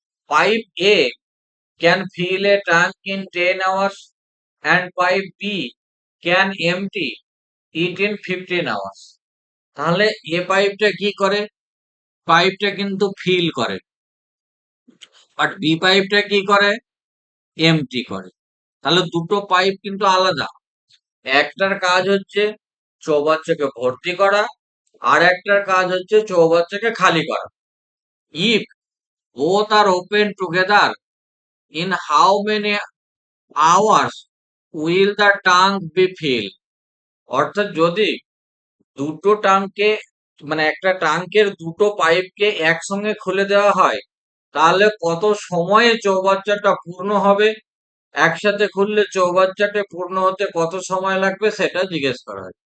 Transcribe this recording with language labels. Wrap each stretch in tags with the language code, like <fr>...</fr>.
<en>Pipe A can fill a tank in 10 hours and pipe B can empty it in 15 hours.</en> <bn>তাহলে এ পাইপটা কি করে? পাইপটা কিন্তু ফিল করে, বাট বি পাইপটা কি করে? এমটি করে। তাহলে দুটো পাইপ কিন্তু আলাদা। একটার কাজ হচ্ছে চৌবাচ্চাকে ভর্তি করা, আর একটার কাজ হচ্ছে চৌবাচ্চাকে খালি করা।</bn> <en>If both are open together, in how many hours will the tank be filled?</en> <bn>অর্থাৎ যদি দুটো টাঙ্কে মানে একটা টাঙ্কের দুটো পাইপকে একসঙ্গে খুলে দেওয়া হয়, তাহলে কত সময়ে চৌবাচ্চাটা পূর্ণ হবে? একসাথে খুললে চৌবাচ্চাটা পূর্ণ হতে কত সময় লাগবে সেটা জিজ্ঞেস করা হয়।</bn>